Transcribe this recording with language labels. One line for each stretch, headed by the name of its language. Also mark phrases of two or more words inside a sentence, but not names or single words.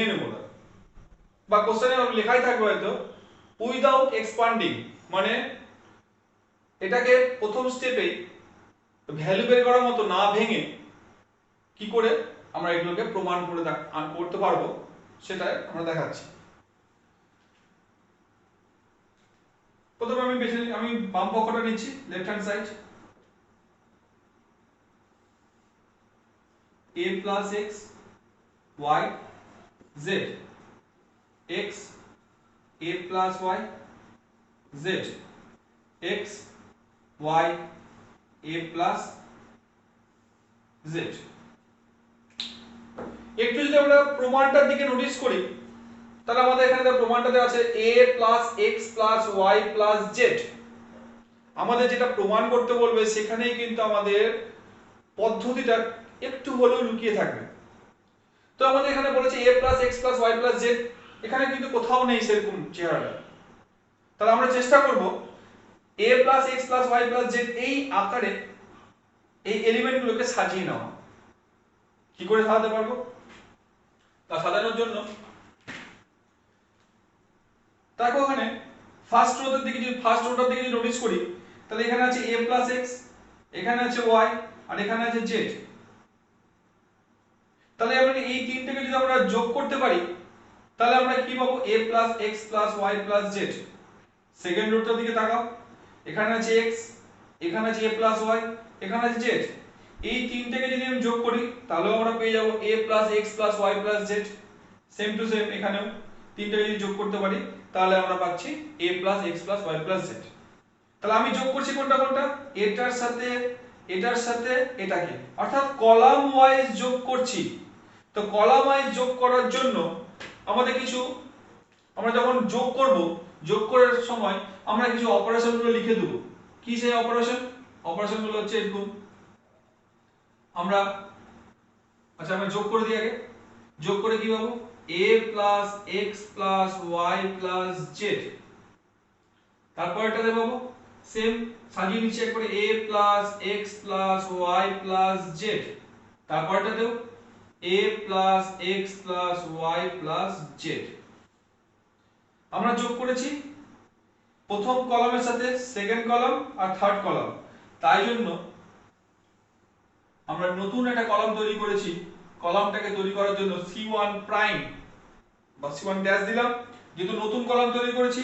Bangla: নেব না, বা কোশ্চেনে লেখাই থাকবে হয়তো
English: without expanding,
Bangla: মানে এটাকে প্রথম স্টেপেই ভ্যালু বের করার মতো না ভেঙে কি করে আমরা এগুলোকে প্রমাণ করে করতে পারবো সেটাই আমরা দেখাচ্ছি। প্রথমে আমি বাম পক্ষটা নিচ্ছি,
English: left hand side. a plus x y z x a plus y z x y a plus z।
Bangla: একটু যদি আমরা প্রমাণটার দিকে নোটিস করি তাহলে আমাদের এখানে প্রমাণটাতে আছে
English: a plus x plus y plus z।
Bangla: আমাদের যেটা প্রমাণ করতে বলবে সেখানেই কিন্তু আমাদের পদ্ধতিটা একটু হলেও লুকিয়ে থাকবে। তো আমাদের এখানে বলেছে
English: a plus x plus y plus z,
Bangla: এখানে কিন্তু কোথাও নেই সেরকম চেহারাটা। তাহলে আমরা চেষ্টা করব
English: a plus x plus y plus z
Bangla: এই আকারে এই এলিমেন্টগুলোকে সাজিয়ে নেওয়া। কি করে সাজাতে পারবো? তা সাজানোর জন্য দেখো এখানে
English: first row
Bangla: দিকে যদি নোটিস করি তাহলে এখানে আছে
English: a plus x,
Bangla: এখানে আছে y, আর এখানে আছে z। তাহলে আমরা এই তিনটাকে যদি আমরা যোগ করতে পারি তাহলে আমরা কি পাবো?
English: a plus x plus y plus z। second row
Bangla: দিকে তাকাও, এখানে আছে x, এখানে আছে
English: a plus y,
Bangla: এখানে আছে z। এই তিনটাকে যদি আমি যোগ করি তাহলেও আমরা পেয়ে যাব
English: a plus x plus y plus z। same to same
Bangla: এখানেও তিনটাকে যদি যোগ করতে পারি তাহলে আমরা পাচ্ছি
English: a plus x plus y plus z।
Bangla: তাহলে আমি যোগ করছি কোনটা কোনটা? এটার সাথে এটাকে, অর্থাৎ
English: column wise
Bangla: যোগ করছি। তো
English: column wise
Bangla: যোগ করার জন্য আমাদের কিছু, আমরা যখন যোগ করার সময় আমরা কিছু অপারেশনগুলো লিখে দেব। কি সেই অপারেশনগুলো হচ্ছে এরকম। আমরা আমরা যোগ করে দিই আগে। যোগ করে কি পাবো?
English: a plus x plus y plus z।
Bangla: তারপরটাতে পাবো সেম, সাজিয়ে নিচ্ছি একবারে
English: a plus x plus y plus z। তারপরটাতেও a plus x plus y plus z।
Bangla: আমরা যোগ করেছি প্রথম কলামের সাথে
English: second column
Bangla: আর
English: third column,
Bangla: তাই জন্য আমরা নতুন একটা কলাম তৈরি করেছি। কলামটাকে তৈরি করার জন্য
English: c1 prime
Bangla: বা
English: c1 dash
Bangla: দিলাম, যেহেতু নতুন কলাম তৈরি করেছি।